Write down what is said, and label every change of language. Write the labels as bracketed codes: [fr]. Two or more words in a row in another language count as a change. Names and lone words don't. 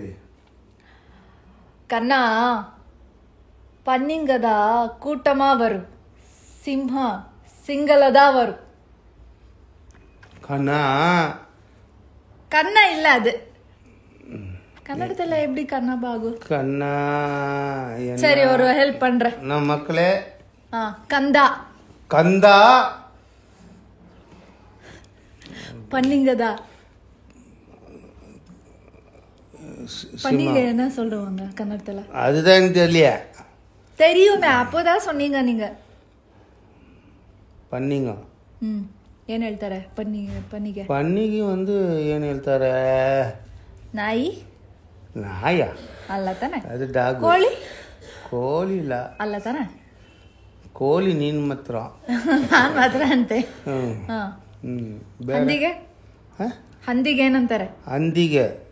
[ta] கண்ணா பன்னிங்கதா கூட்டமா வரு, சிம்ஹ சிங்கலதா வரு. [kn] ಕನ್ನ ಇಲ್ಲ, ಅದು ಕನ್ನಡದಲ್ಲ [ta] எப்படி கண்ணா பாகு கண்ணா. சரி, ஒரு ஹெல்ப் பண்றேன். நம்ம மக்களே, கந்தா பன்னிங்கதா. பன்னிங்க என்ன சொல்லுவாங்க கன்னடத்துல? அதுதான் தெரியலையா? தெரியுமே, அப்போதான் சொன்னீங்க நீங்க. பன்னிங்க [kn] ಏನ್ ಹೇಳ್ತಾರೆ? ಪನ್ನಿಗೆ ಏನ್ ಹೇಳ್ತಾರೆ? ನಾಯ ಅಲ್ಲ ತಾನೆ? ಅದು ಡಾಗ್. ಕೋಳಿ ಇಲ್ಲ ಅಲ್ಲ ತಾನೆ? ಕೋಳಿ ನೀನ್ ಮಾತ್ರ. ನಾನ್ ಮಾತ್ರ ಅಂತೆ. ಹಂದಿಗೆ ಏನಂತಾರೆ? ಹಂದಿಗೆ